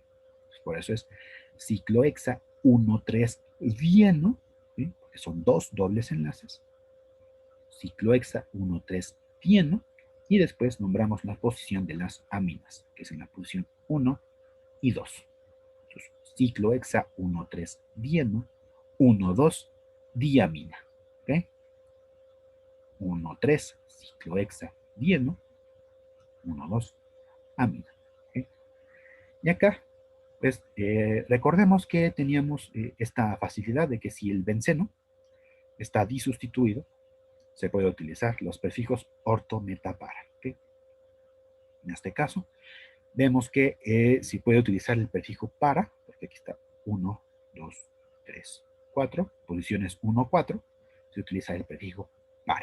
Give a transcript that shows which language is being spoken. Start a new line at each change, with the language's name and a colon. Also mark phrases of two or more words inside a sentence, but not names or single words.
Spanish: Pues por eso es ciclohexa 1,3-dieno, ¿okay? Porque son dos dobles enlaces. Ciclohexa 1,3-dieno, y después nombramos la posición de las aminas, que es en la posición 1 y 2. Entonces, ciclohexa 1,3-dieno, 1,2 diamina. ¿Okay? 1,3 ciclohexa dieno, 1,2 amina. ¿Okay? Y acá, pues, recordemos que teníamos esta facilidad de que si el benceno está disustituido, se puede utilizar los prefijos orto, meta, para. ¿Okay? En este caso, vemos que si puede utilizar el prefijo para, porque aquí está 1, 2, 3, 4, posiciones 1, 4, se utiliza el prefijo para.